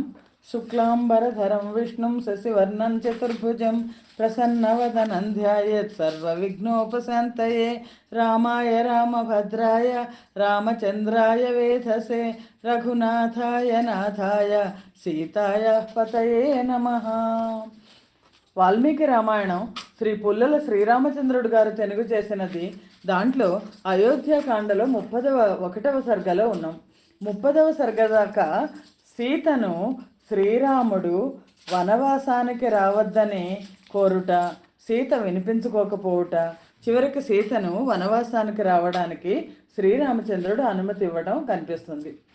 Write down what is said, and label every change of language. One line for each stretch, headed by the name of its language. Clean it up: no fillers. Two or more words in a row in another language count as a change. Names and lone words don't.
Sanskrit: शुक्लांबरधरं विष्णुं शशिवर्णं चतुर्भुजं प्रसन्नवदनं ध्यायेत् सर्वविघ्नोपशान्तये। रामाय रामभद्राय रामचन्द्राय वेधसे रघुनाथाय नाथाय सीताय पतये नमः।
Telugu: వాల్మీకి రామాయణం శ్రీ పుల్లల శ్రీరామచంద్రుడు గారు తెలుగు చేసినది. దాంట్లో అయోధ్యకాండలో 31వ సర్గలో ఉన్నాం. 30వ సర్గ దాకా సీతను శ్రీరాముడు వనవాసానికి రావద్దని కోరుట, సీత వినిపించుకోకపోవుట, చివరికి సీతను వనవాసానికి రావడానికి శ్రీరామచంద్రుడు అనుమతి ఇవ్వడం కనిపిస్తుంది.